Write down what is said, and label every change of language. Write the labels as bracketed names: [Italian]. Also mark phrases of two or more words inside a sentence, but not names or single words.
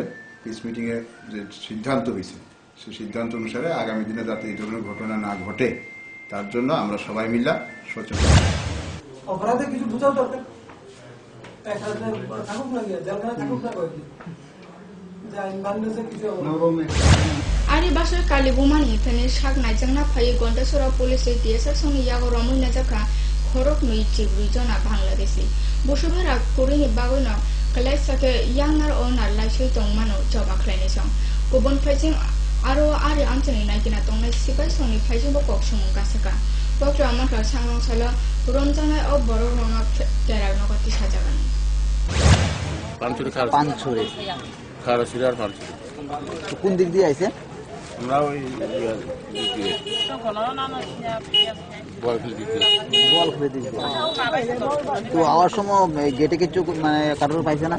[English] peace meeting [Bangla] যে সিদ্ধান্ত হয়েছে সেই সিদ্ধান্ত অনুসারে আগামী দিনে যাতে এই ধরনের ঘটনা না ঘটে তার জন্য আমরা সবাই মিলে সচেতন। অপরাধে কিছু বোঝাও দরকার, থাকুক না গিয়ে জেলখানা থাকুক না কয়েকদিন, যে আইন বান্ধবছে কিছু [Kok Borok] Ari basar kali bumani tani shak na jangna phayi gonda sura police DSR soni yago romui na jaka khorok nui chibri jona Bangladeshi bosubera korini bagona kalai sake yangnar onar laisoi tongmano joba khlaini song kobon phaijing aro ari anchani naikina tongnai sipai soni phaijing bo kok sumung kasaka Dr. Amakar Sangrong Sala Ronjana o boro rona terar nogati sajagan [Bangla] পানচুরি খারসুরি আর পানচুরি কোন দিক দিয়ে আইছে? আমরা ওই বলখেলে দিক দিয়ে। তো আওয়ার সময় গেটে কিছু মানে কারোর পাইছে না?